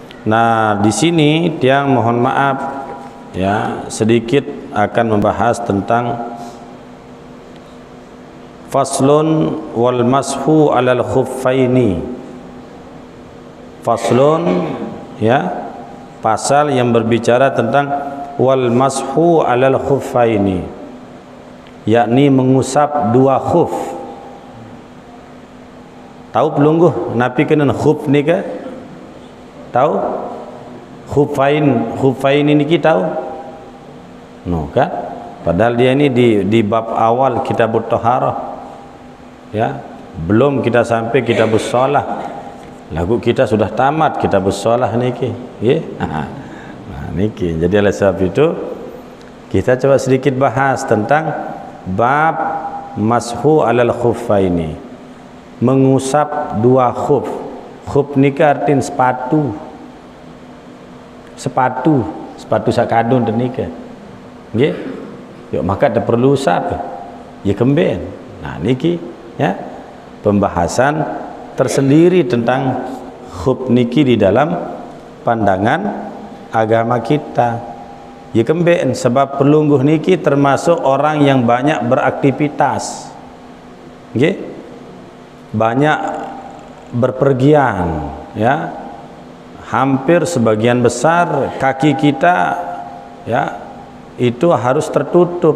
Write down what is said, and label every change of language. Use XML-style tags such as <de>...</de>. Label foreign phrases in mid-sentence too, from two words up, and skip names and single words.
<id>Nah, di sini Tiang mohon maaf ya, sedikit akan membahas tentang</id> <ar>faslun wal mashu alal khuffaini.</ar> <id>Faslun ya, pasal yang berbicara tentang</id> <ar>wal mashu alal khuffaini,</ar> <id>yakni mengusap dua khuf.</id> <sas>Tahu pelungguh napi kena khuf ni ke?</sas> <id>Tahu? Khuffain ini kita tahu? No kan? Padahal dia ini di bab awal</id> <ar>kitabut taharah.</ar> <id>Ya, belum kita sampai</id> <ar>kitabus shalah.</ar> <id>Lagu kita sudah tamat</id> <ar>kitabus shalah</ar> <id>niki.</id> <sas>Nggih. Nah, niki.</sas> <id>Jadi oleh sebab itu kita coba sedikit bahas tentang bab</id> <ar>mashu alal khuffaini.</ar> <id>Mengusap dua khuf.</id> <sas>Khuf ni ke artin</sas> <id>sepatu.</id> <sas>Sepatu sakadun dan nika. Nggih.</sas> <id>Yuk maka ada perlu usap.</id> <sas>Ya kemben.</sas> <id>Nah niki ya, pembahasan tersendiri tentang khuf niki di dalam pandangan agama kita.</id> <sas>Ya kemben</sas> <id>sebab pelungguh niki termasuk orang yang banyak beraktivitas.</id> <sas>Nggih.</sas> <id>Banyak berpergian ya, hampir sebagian besar kaki kita ya itu harus tertutup.</id>